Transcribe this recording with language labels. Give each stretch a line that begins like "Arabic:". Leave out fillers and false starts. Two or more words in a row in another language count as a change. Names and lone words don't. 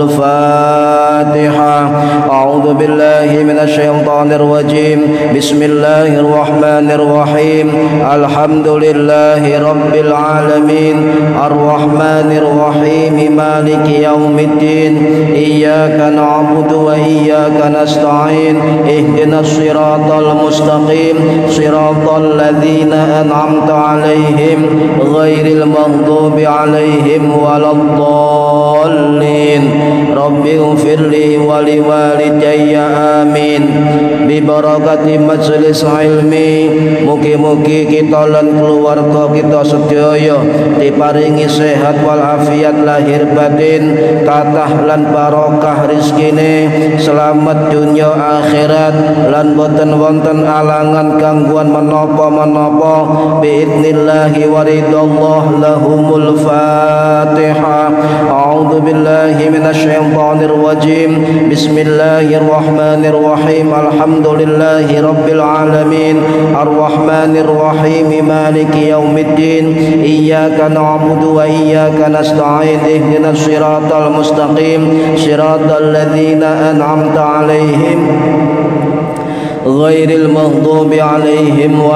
Arabic: الفاتحة أعوذ بالله من الشيطان الرجيم بسم الله الرحمن الرحيم الحمد لله رب العالمين الرحمن الرحيم مالك يوم الدين إياك نعبد وإياك نستعين اهدنا الصراط المستقيم صراط الذين أنعمت عليهم غير المغضوب عليهم ولا الضالين رب اغفر لي ولوالدي آمين ببركة مجلس علmi
Javanese: mugi-mugi kita lan keluarga kita sedaya diparingi sehat walafiat lahir batin kathah lan barokah rezekine selamat dunia akhirat lan boten wonten alangan gangguan menapa-menapa
Arabic: بإذن الله ورضا الله لهم الفاتحة أعوذ بالله من الشيطان الرجيم بسم الله الرحمن الرحيم الحمد لله رب العالمين الرحمن الرحيم مالك يوم الدين إياك نعبد وإياك نستعين اهدنا الصراط المستقيم صراط الذين أنعمت عليهم غير المغضوب عليهم